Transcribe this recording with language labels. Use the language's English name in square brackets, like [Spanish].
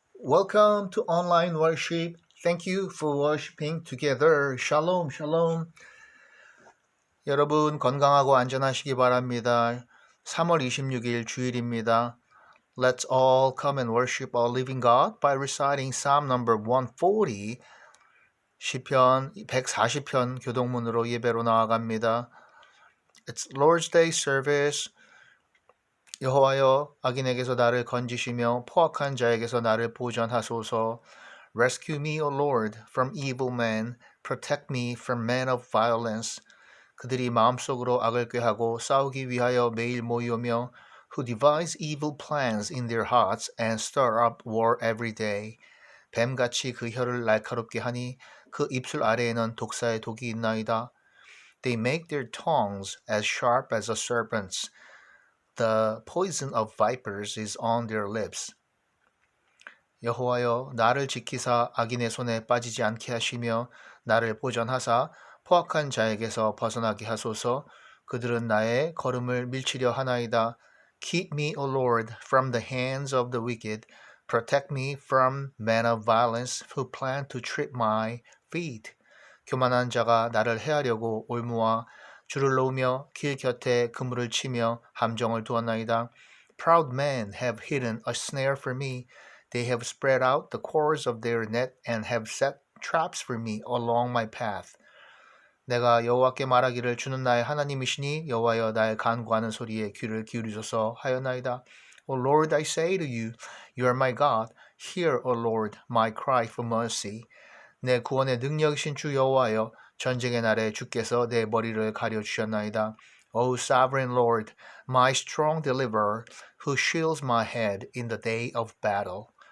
[English] Welcome to online worship. Thank you for worshiping together. [Hebrew] Shalom, shalom. [Korean] 여러분 건강하고 안전하시기 바랍니다. 3월 26일 주일입니다. [English] Let's all come and worship our living God by reciting Psalm number 140. [Korean] 시편 140편 교동문으로 예배로 나아갑니다. [English] It's Lord's Day service. [Korean] 여호와여 악인에게서 나를 건지시며 포악한 자에게서 나를 보전하소서. [English] Rescue me, O Lord, from evil men. Protect me from men of violence. [Korean] 그들이 마음속으로 악을 꾀하고 싸우기 위하여 매일 모이오며 [English] who devise evil plans in their hearts and stir up war every day. [Korean] 뱀같이 그 혀를 날카롭게 하니 그 입술 아래에는 독사의 독이 있나이다. [English] They make their tongues as sharp as a serpent's. The poison of vipers is on their lips. [Korean] 여호와여 나를 지키사 악인의 손에 빠지지 않게 하시며 나를 보전하사 포악한 자에게서 벗어나게 하소서. 그들은 나의 걸음을 밀치려 하나이다. [English] Keep me, O Lord, from the hands of the wicked. Protect me from men of violence who plan to trip my feet. [Korean] 교만한 자가 나를 해하려고 올무와 줄을 놓으며 길 곁에 그물을 치며 함정을 두었나이다. [English] Proud men have hidden a snare for me. They have spread out the cords of their net and have set traps for me along my path. [Korean] 내가 여호와께 말하기를 주는 나의 하나님이시니 여호와여 나의 간구하는 소리에 귀를 기울이소서 하였나이다. [English] O Lord, I say to you, you are my God. Hear, O Lord, my cry for mercy. [Korean] 내 구원의 능력이신 주 여호와여 전쟁의 날에 주께서 내 머리를 가려주셨나이다. [English] O sovereign Lord, my strong deliverer, who shields my head in the day of battle.